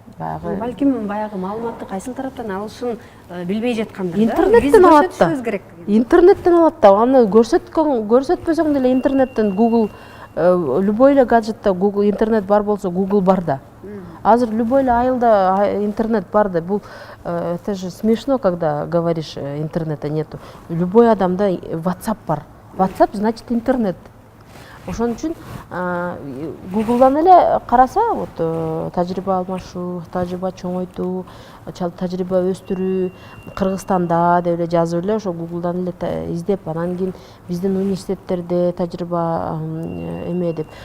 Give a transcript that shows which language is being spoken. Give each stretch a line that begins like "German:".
Kyrgyz: Балким баягы маалыматты кайсыл тараптан алышын билбей жаткандыр да. Интернеттен алат да. Интернеттен алат да. Аны көрсөтпөсөң деле интернеттен Google, любой эле гаджетте Google интернет бар болсо Google бар да. Азыр любой эле айылда интернет бар да. Бул
Russian: это же смешно, когда говоришь интернета нету.
Kyrgyz: Любой адамда WhatsApp бар. WhatsApp значит интернет. Ошон үчүн Google'дан эле караса, вот тажрыйба алмашуу, тажрыйба чоңойтуу, тажрыйба өстүрүү, Кыргызстанда деп эле жазып эле ошо Google'дан эле издеп, анан кийин биздин университеттерде тажрыйба эме деп.